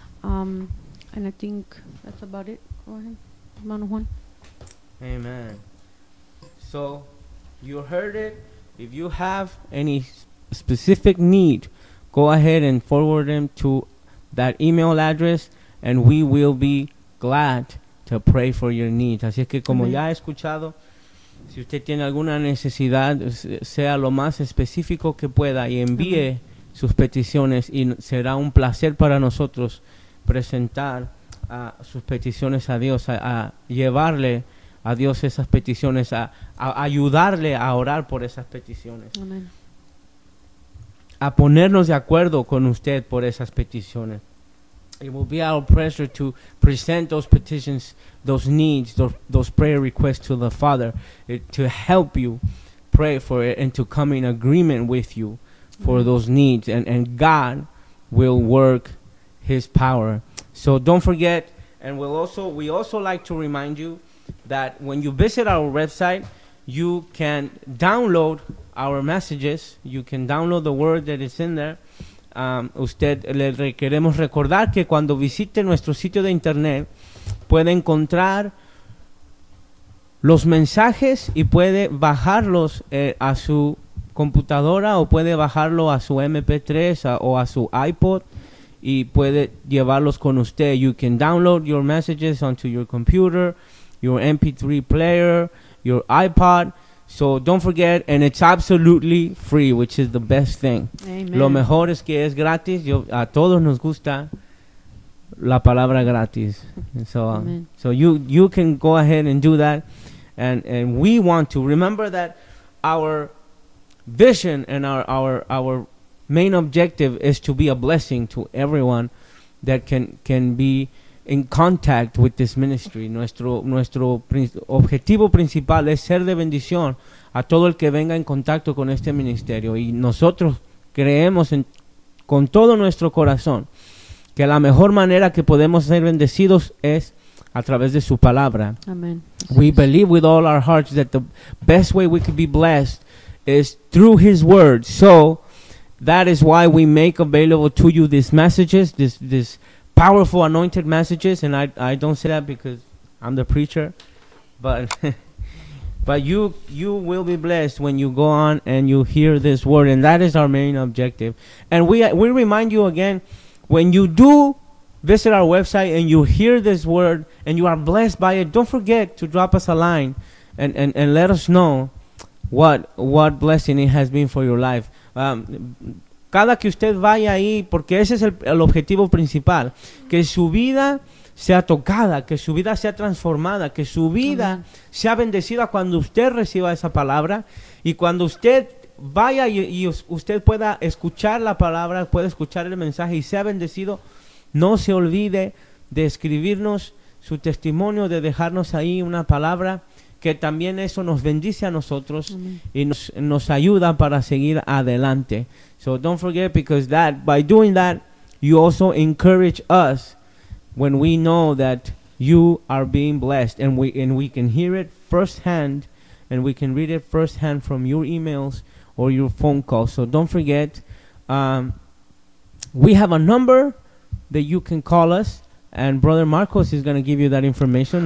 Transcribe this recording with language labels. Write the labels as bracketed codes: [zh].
[en] And I think that's about it. Go ahead, hermano Juan. Amen. So you heard it. If you have any specific need, go ahead and forward them to that email address, and we will be glad to pray for your needs. [es] Así es que como ya he escuchado, si usted tiene alguna necesidad, sea lo más específico que pueda y envíe sus peticiones, y será un placer para nosotros presentar sus peticiones a Dios, a llevarle a Dios esas peticiones, a ayudarle a orar por esas peticiones. Amén. A ponernos de acuerdo con usted por esas peticiones. [en] It will be our pleasure to present those petitions, those needs, those prayer requests to the Father, to help you pray for it and to come in agreement with you for those needs. And God will work His power. So don't forget, and we also like to remind you that when you visit our website, you can download our messages. You can download the word that is in there. [es] Usted le queremos recordar que cuando visite nuestro sitio de internet puede encontrar los mensajes y puede bajarlos a su computadora, o puede bajarlo a su MP3 o a su iPod y puede llevarlos con usted. [en] You can download your messages onto your computer, your MP3 player, your iPod. So don't forget, and it's absolutely free, which is the best thing. Amen. [es] Lo mejor es que es gratis. Yo, a todos nos gusta la palabra gratis. [en] And so on. So you can go ahead and do that. And we want to remember that our vision and our main objective is to be a blessing to everyone that can be in contact with this ministry. [es] Nuestro objetivo principal es ser de bendición a todo el que venga en contacto con este ministerio, y nosotros creemos con todo nuestro corazón que la mejor manera que podemos ser bendecidos es a través de su palabra. [en] Amen. We believe with all our hearts that the best way we could be blessed is through His word. So that is why we make available to you these messages, this powerful anointed messages, and I don't say that because I'm the preacher, but but you will be blessed when you go on and you hear this word, and that is our main objective. And we remind you again, when you do visit our website and you hear this word and you are blessed by it, don't forget to drop us a line and let us know what blessing it has been for your life. [es] Cada que usted vaya ahí, porque ese es el objetivo principal, que su vida sea tocada, que su vida sea transformada, que su vida sea bendecida cuando usted reciba esa palabra, y cuando usted vaya y usted pueda escuchar la palabra, pueda escuchar el mensaje y sea bendecido, no se olvide de escribirnos su testimonio, de dejarnos ahí una palabra, que también eso nos bendice a nosotros y nos ayuda para seguir adelante. [en] So don't forget, because that, by doing that, you also encourage us when we know that you are being blessed, and we can hear it firsthand, and we can read it firsthand from your emails or your phone call. So don't forget, we have a number that you can call us, and Brother Marcos is going to give you that information.